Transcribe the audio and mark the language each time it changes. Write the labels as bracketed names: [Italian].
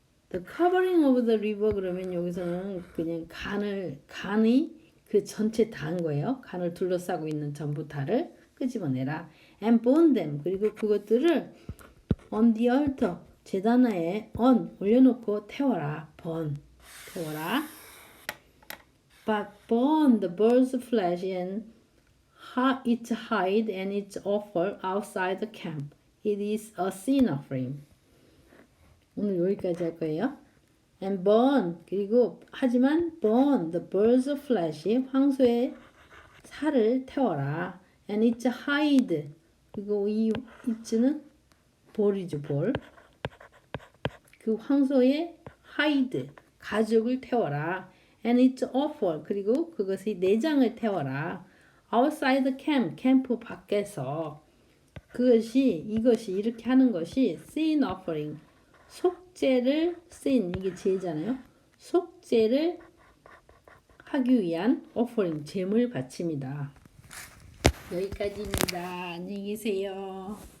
[English] The covering of the liver [Korean] 그러면 여기서는 그냥 간의 그 전체 다 한 거예요. 간을 둘러싸고 있는 전부 다를 끄집어내라. [English] And burn them [Korean] 그리고 그것들을 [English] on the altar [Korean] 제단에 올려놓고 태워라. 태워라. [English] But burn the bird's flesh and its hide and its offal outside the camp. It is a sin offering. [Korean] 오늘 여기까지 할 거예요. [English] And burn [Korean] 그리고 하지만 [English] burn the bird's flesh [Korean] 황소의 살을 태워라. [English] And its hide [Korean] 그리고 이 it는 볼이죠, 볼. 그 황소의 hide, 가죽을 태워라. [English] And it's awful. [Korean] 그리고 그것의 내장을 태워라. [English] Outside the camp, [Korean] 캠프 밖에서. 이것이 이렇게 하는 것이 sin offering. 속죄를 sin, 이게 제잖아요. 속죄를 하기 위한 offering, 제물 바칩니다. 여기까지입니다. 안녕히 계세요.